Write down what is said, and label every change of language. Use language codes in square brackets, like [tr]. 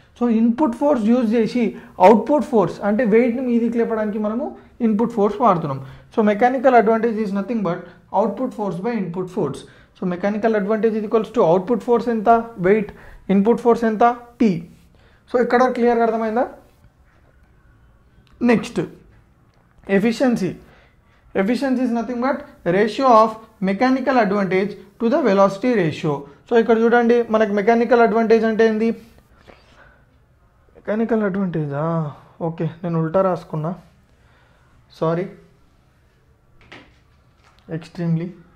[te] So input force use చేసి output force అంటే వెయిట్ని మీదికి లేపడానికి మనము ఇన్పుట్ ఫోర్స్ వాడుతున్నాం. [en] So mechanical advantage is nothing but output force by input force. [te] So mechanical advantage ఇది equals to output force ఎంత, wait, input force ఎంత, P. So ఇక్కడ క్లియర్గా అర్థమైందా? [en] Next efficiency is nothing but ratio of mechanical advantage to the velocity ratio. [te] So ఇక్కడ చూడండి, మనకు mechanical advantage అంటే ఏంది, మెకానికల్ అడ్వాంటేజా, ఓకే నేను ఉల్టా రాసుకున్నా, సారీ, ఎక్స్ట్రీమ్లీ.